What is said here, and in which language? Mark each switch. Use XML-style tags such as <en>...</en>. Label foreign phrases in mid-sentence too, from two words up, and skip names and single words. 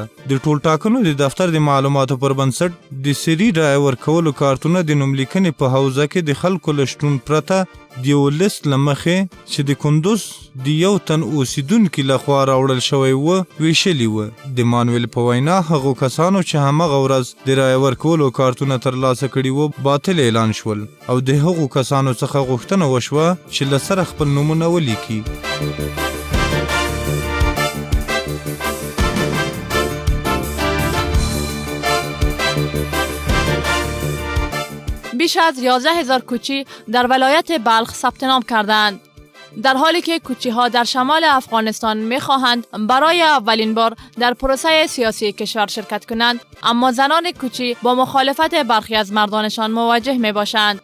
<ps>د ټول ټاکنو د دفتر د معلوماتو پر بنسټ د سری رای ورکولو کارتونه د نوملیکنې په حوزه کې د خلکو له شتون پرته د یو لیست له مخې چې د کندوز د یو تن اوسیدونکي لخوا راوړل شوی و ویشلي و. د مانویل په وینا هغو کسانو چې همغه ورځ د رای ورکولو کارتونه ترلاسه کړي و باطل اعلان شول او د هغو کسانو څخه غوښتنه وشوه چې له سره خپل نومونه ولیکي.</ps> <fa>بیش از 11,000 کوچی در ولایت بلخ ثبت نام کردند. در حالی که کوچی ها در شمال افغانستان می خواهند برای اولین بار در پروسه سیاسی کشور شرکت کنند، اما زنان کوچی با مخالفت برخی از مردانشان مواجه می باشند.</fa>